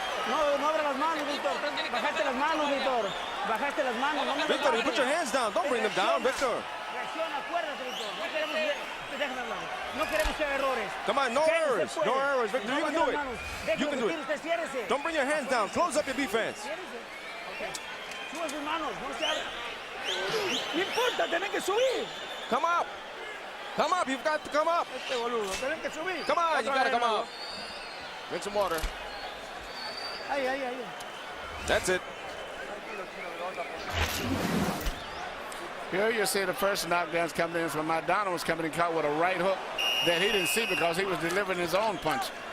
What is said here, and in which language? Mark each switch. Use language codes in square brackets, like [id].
[es] No abra las manos, Víctor. Bajaste las manos, Víctor. Bajaste las manos. No [en] Victor, you put your hands down. Don't bring them down, Victor. [es] Reacciona, acuérdate, Víctor. Déjame hablar. No queremos errores. [en] Come on, no errors. No errors, Victor. You can do it. You can do it. Don't bring your hands down. Close up your defense. [es] Sube sus manos. No se abre. No importa, tenés que subir. [en] Come up. Come up. You've got to come up. [es] Este boludo, tenés que subir. [en] Come on, you got to come up. Drink some water. [es] Ahí. [en] That's it. Here you see the first knockdowns coming in from Maidana was coming in caught with a right hook that he didn't see because he was delivering his own punch.